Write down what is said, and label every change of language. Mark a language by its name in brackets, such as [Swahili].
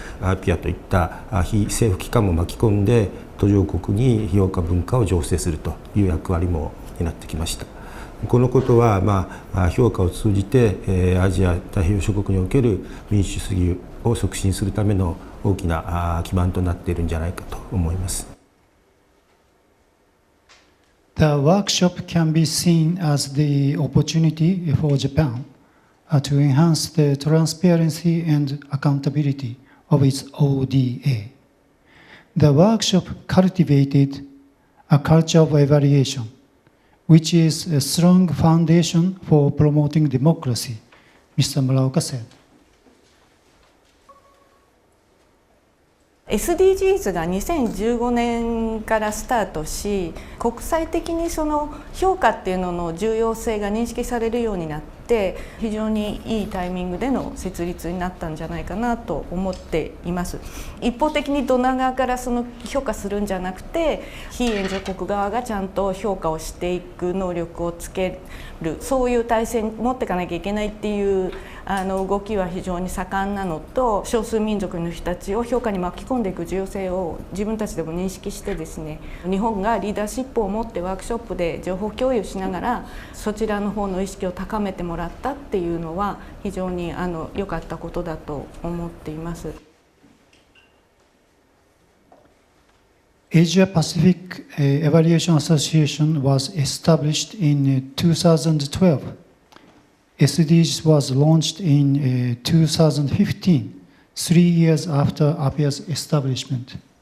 [Japanese] APEA といった非政府機関も巻き込んで途上国に評価文化を醸成するという役割も担ってきました。このことは、評価を通じてアジア太平洋諸国における民主主義を促進するための大きな基盤となっているんじゃないかと思います。 [English] The workshop can be seen as the opportunity for Japan to enhance the transparency and accountability of its ODA. The workshop cultivated a culture of evaluation, which is a strong foundation for promoting democracy, Mr. Muraoka said. [Japanese] SDGs が2015年からスタートし、国際的にその評価っていうのの重要性が認識されるようになって、非常にいいタイミングでの設立になったんじゃないかなと思っています。一方的にドナー側からその評価するんじゃなくて、被援助国側がちゃんと評価をしていく能力をつける、そういう体制に持っていかなきゃいけないっていう動きは非常に盛んなのと、少数民族の人たちを評価に巻き込んでいく重要性を自分たちでも認識してですね、日本がリーダーシップを持ってワークショップで情報共有しながらそちらの方の意識を高めてもらったっていうのは非常に良かったことだと思っています。 [English] Asia Pacific Evaluation Association was established in 2012. SDGs was launched in 2015, 3 years after APEA's establishment.